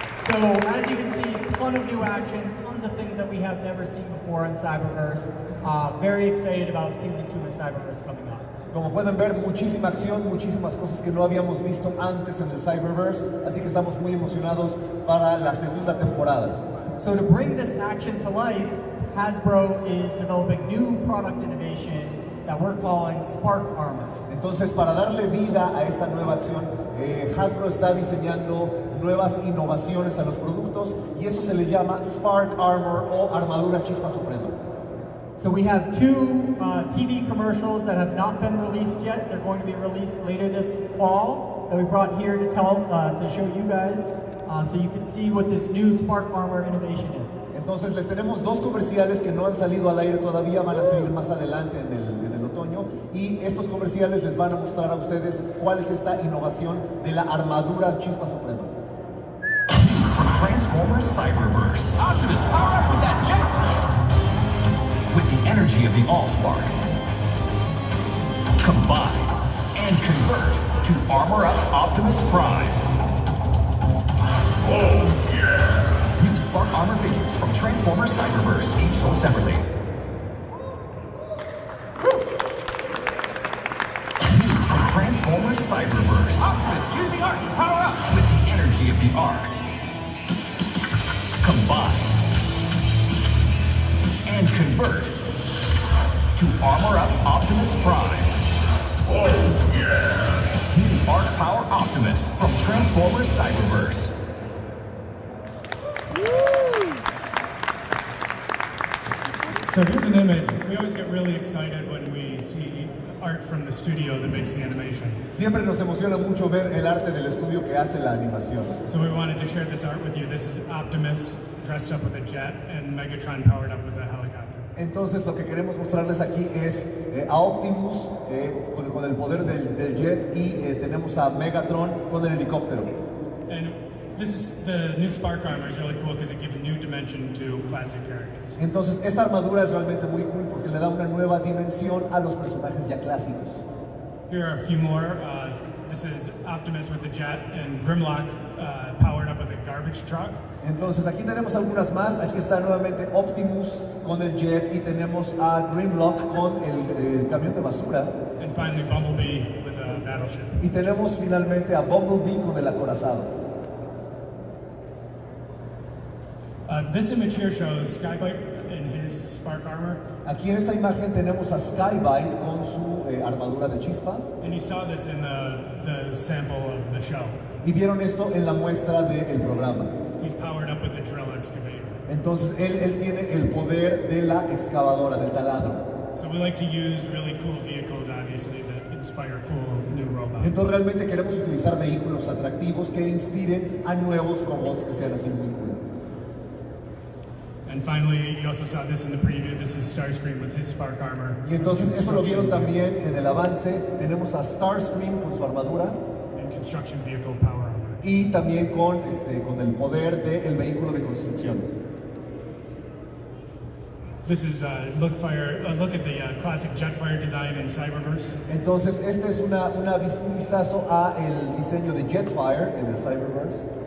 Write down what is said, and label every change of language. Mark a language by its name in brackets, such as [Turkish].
[English] So as you can see, a ton of new action, tons of things that we have never seen before in Cyberverse. Very excited about Season 2 of Cyberverse coming up. [Spanish] Como pueden ver, muchísima acción, muchísimas cosas que no habíamos visto antes en el Cyberverse, así que estamos muy emocionados para la segunda temporada. [English] So to bring this action to life, Hasbro is developing new product innovation that we're calling Spark Armor. [Spanish] Entonces, para darle vida a esta nueva acción, Hasbro está diseñando nuevas innovaciones a los productos y eso se le llama Spark Armor o Armadura Chispa Suprema. [English] So we have two TV commercials that have not been released yet. They're going to be released later this fall that we brought here to show you guys so you can see what this new Spark Armor innovation is. [Spanish] Entonces les tenemos dos comerciales que no han salido al aire todavía, van a salir más adelante en el otoño y estos comerciales les van a mostrar a ustedes cuál es esta innovación de la armadura Chispa Suprema. [English] From Transformers Cyberverse, Optimus power up with that jet! With the energy of the Allspark, combine and convert to armor up Optimus Prime. Oh yeah! New Spark Armor figures from Transformers Cyberverse, each sold separately. New from Transformers Cyberverse. Optimus, use the arc to power up! With the energy of the arc. Combine and convert to armor up Optimus Prime. Oh yeah! New Arc Power Optimus from Transformers Cyberverse. So here's an image. We always get really excited when we see art from the studio that makes the animation. [Spanish] Siempre nos emociona mucho ver el arte del estudio que hace la animación. [English] So we wanted to share this art with you. This is Optimus dressed up with a jet and Megatron powered up with a helicopter. [Spanish] Entonces lo que queremos mostrarles aquí es a Optimus con el poder del jet y tenemos a Megatron con el helicóptero. [English] And this is the new Spark Armor is really cool because it gives a new dimension to classic characters. [Spanish] Entonces esta armadura es realmente muy cool porque le da una nueva dimensión a los personajes ya clásicos. [English] Here are a few more. This is Optimus with the jet and Grimlock powered up with a garbage truck. [Spanish] Entonces aquí tenemos algunas más. Aquí está nuevamente Optimus con el jet y tenemos a Grimlock con el camión de basura. [English] And finally Bumblebee with a battleship. [Spanish] Y tenemos finalmente a Bumblebee con el acorazado. [English] This image here shows Skybite in his Spark Armor. [Spanish] Aquí en esta imagen tenemos a Skybite con su armadura de chispa. [English] And you saw this in the sample of the show. [Spanish] Y vieron esto en la muestra del programa. [English] He's powered up with the drill excavator. [Spanish] Entonces él tiene el poder de la excavadora, del taladro. [English] So we like to use really cool vehicles, obviously, that inspire cool new robots. [Spanish] Entonces realmente queremos utilizar vehículos atractivos que inspiren a nuevos robots que sean así muy cool. [English] And finally, you also saw this in the preview. This is Starscream with his Spark Armor. [Spanish] Y entonces eso lo vieron también en el avance. Tenemos a Starscream con su armadura. [English] And construction vehicle power armor. [Spanish] Y también con el poder del vehículo de construcción. [English] This is a look at the classic Jetfire design in Cyberverse. [Spanish] Entonces este es un vistazo a el diseño de Jetfire en el Cyberverse.